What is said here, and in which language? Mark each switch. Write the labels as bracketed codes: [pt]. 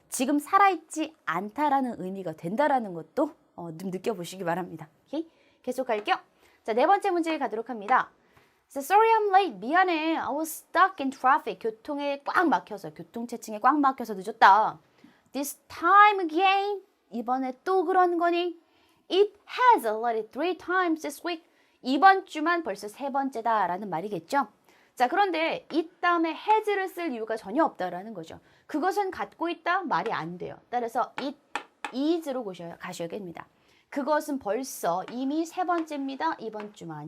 [ko] 지금 살아있지 않다라는 의미가 된다라는 것도 좀 느껴보시기 바랍니다. 오케이? 계속 갈게요. 자, 네 번째 문제 가도록 합니다. [en] So, sorry I'm late. [ko] 미안해. [en] I was stuck in traffic. [ko] 교통에 꽉 막혀서, 교통체증에 꽉 막혀서 늦었다. [en] This time again. [ko] 이번에 또 그런 거니? [en] It has already 3 times this week. [ko] 이번 주만 벌써 세 번째다라는 말이겠죠. 자, 그런데 이 다음에 has를 쓸 이유가 전혀 없다라는 거죠. 그것은 갖고 있다? 말이 안 돼요. 따라서 [en] it is [ko] 로 가셔야 됩니다. 그것은 벌써 이미 세 번째입니다. 이번 주만.